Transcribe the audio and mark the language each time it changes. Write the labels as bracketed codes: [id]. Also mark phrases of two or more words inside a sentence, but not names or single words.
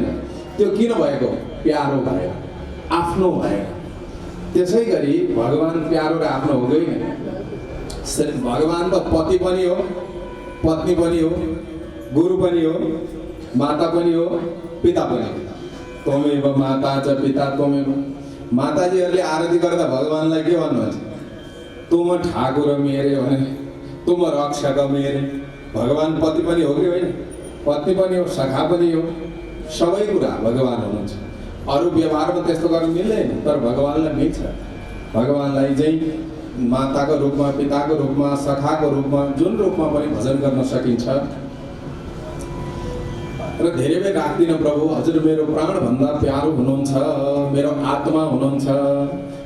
[ne] त्यो किन भएको? प्यारो भएर, आफ्नो भएर। त्यसै गरी भगवान प्यारो र आफ्नो हुँदैन। भगवान त पति पनि हो, पत्नी पनि हो, गुरु पनि हो, माता पनि हो, पिता पनि हो। [sa] त्वमेव माता च पिता त्वमेव। [ne] माताजीहरूले आरती गर्दा भगवानलाई के भन्नुहुन्छ? [hi] तुम ठाकुर मेरे भने, तुम रक्षक मेरे। [ne] भगवान पति पनि हो कि होइन? पत्नी पनि हो, सखा पनि हो, सबै कुरा भगवान हुनुहुन्छ। अरू व्यवहारमा त्यस्तो गर्न मिल्दैन, तर भगवानलाई मिल्छ। भगवानलाई चाहिँ माताको रूपमा, पिताको रूपमा, सखाको रूपमा, जुन रूपमा पनि भजन गर्न सकिन्छ। र धेरै बेर राख्दिनँ प्रभु, हजुर मेरो प्राणभन्दा प्यारो हुनुहुन्छ, मेरो आत्मा हुनुहुन्छ।